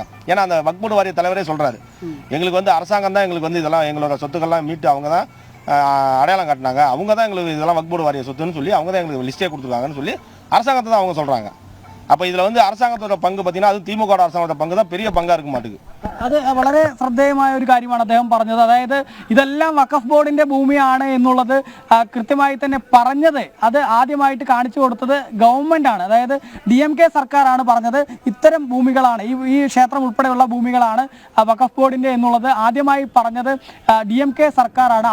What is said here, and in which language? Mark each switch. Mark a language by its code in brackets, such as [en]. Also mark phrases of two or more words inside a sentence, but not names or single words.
[ta] ஏன்னா அந்த வக்ஃப் போர்டு வாரிய தலைவரே சொல்கிறாரு, எங்களுக்கு வந்து அரசாங்கம் தான் எங்களுக்கு வந்து இதெல்லாம் எங்களோட சொத்துக்கள்லாம் மீட்டு அவங்க தான் அடையாளம் காட்டினாங்க, அவங்க தான் எங்களுக்கு இதெல்லாம் வக்ஃப் போர்டு வாரிய சொத்துன்னு சொல்லி அவங்க தான் எங்களுக்கு லிஸ்ட்டே கொடுத்துருக்காங்கன்னு சொல்லி அரசாங்கத்தை தான் அவங்க சொல்கிறாங்க. அப்போ இதில் வந்து அரசாங்கத்தோட பங்கு பார்த்தீங்கன்னா அது திமுக அரசாங்கத்தோட பங்கு தான் பெரிய பங்காக இருக்க மாட்டேங்குது. [ml] അത് വളരെ ശ്രദ്ധേയമായ ഒരു കാര്യമാണ് അദ്ദേഹം പറഞ്ഞത്. അതായത് ഇതെല്ലാം വഖഫ് ബോർഡിന്റെ ഭൂമിയാണ് എന്നുള്ളത് കൃത്യമായി തന്നെ പറഞ്ഞത്, അത് ആദ്യമായിട്ട് കാണിച്ചു കൊടുത്തത് ഗവൺമെന്റ് ആണ്. അതായത് DMK സർക്കാരാണ് പറഞ്ഞത് ഇത്തരം ഭൂമികളാണ്, ഈ ക്ഷേത്രം ഉൾപ്പെടെയുള്ള ഭൂമികളാണ് വഖഫ് ബോർഡിന്റെ എന്നുള്ളത് ആദ്യമായി പറഞ്ഞത് DMK സർക്കാരാണ്.